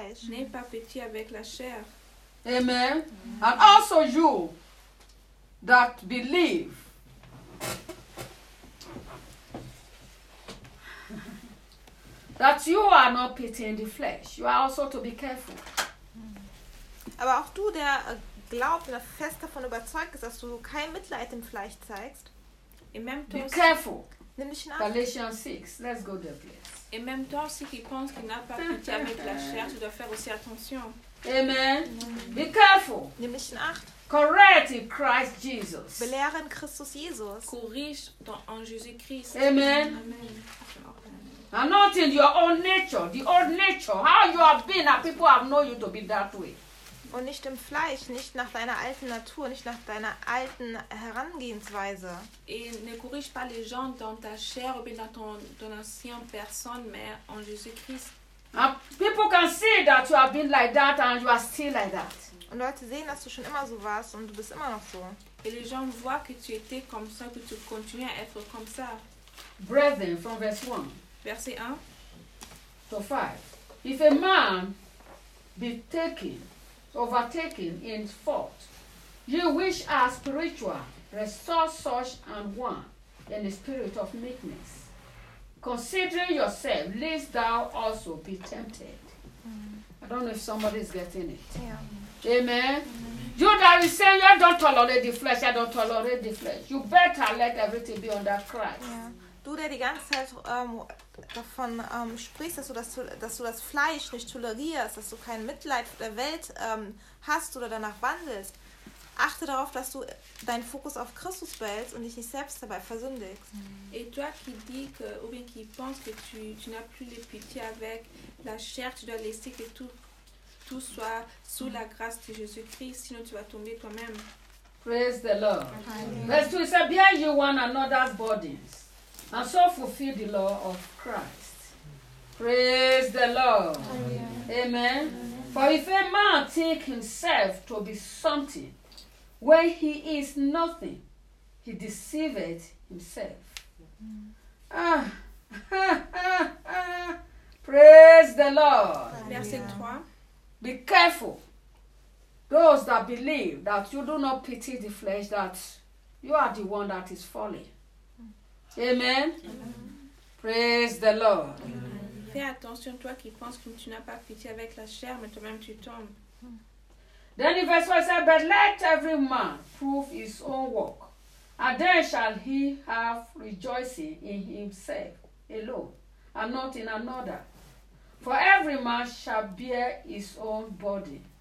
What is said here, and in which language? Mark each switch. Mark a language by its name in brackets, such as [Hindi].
[French] N'aie pas pitié avec la chair. [English] Amen. And also you that believe. That you are not pitying the flesh. You are also to be careful. [German] Aber auch du, der glaubt und fest davon überzeugt ist, dass du kein Mitleid im Fleisch zeigst. [English] Be careful. [German] Nimm dich in Acht. [English] Galatians 6. Let's go there, please. [French] Et même toi aussi qui pense qu'il n'a pas pitié avec la chair, tu dois faire aussi attention. [English] Amen. Be careful. [German] Nimm dich in Acht. [English] Correct in Christ Jesus. [German] Belehre in Christus Jesus. [French] Corrige en Jésus Christ. [English] Amen. Amen. And not in your own nature, the old nature, how you have been, and people have known you to be that way. [German] Und nicht im Fleisch, nicht nach deiner alten Natur, nicht nach deiner alten Herangehensweise. [French] Et ne corrige pas les gens dans ta chair ou bien dans ton ancien personne, mais en Jésus-Christ. [English] And people can see that you have been like that and you are still like that. [German] Und Leute sehen, dass du schon immer so warst und du bist immer noch so. [French] Et les gens voient que tu étais comme ça, que tu continues à être comme ça. [English] Brethren, from verse 1. [French] Verset [English] 1 to 5. If a man be taken, overtaken in fault, you which are spiritual, restore such an one in the spirit of meekness. Considering yourself, lest thou also be tempted. I don't know if somebody is getting it. Yeah. Amen. Mm-hmm. You that is saying, I don't tolerate the flesh, I don't tolerate the flesh. You better let everything be under Christ. Yeah. [German] Du, der die ganze Zeit davon sprichst, dass du das Fleisch nicht tolerierst, dass du kein Mitleid der Welt hast oder danach wandelst, achte darauf, dass du deinen Fokus auf Christus behältst und dich nicht selbst dabei versündigst. [French] Et toi qui dis que, ou bien qui pense que tu n'as plus de pitié avec la chair, tu dois laisser que tout soit sous la grâce de Jésus-Christ, sinon tu vas tomber toi-même. [English] Praise the Lord. Amen. Verse 2, say, bear you one another's burdens. And so fulfill the law of Christ. Praise the Lord. Amen. Amen. For if a man think himself to be something, when he is nothing, he deceived himself. Praise the Lord. [French] Verset 3. [English] Be careful. Those that believe that you do not pity the flesh, that you are the one that is falling. Amen. Amen. Praise the Lord. Amen. [French] Fais attention, toi qui penses que tu n'as pas pitié avec la chair, mais toi-même tu tombes. [English] Then in verse 1 says, but let every man prove his own work, and then shall he have rejoicing in himself alone, and not in another. For every man shall bear his own body.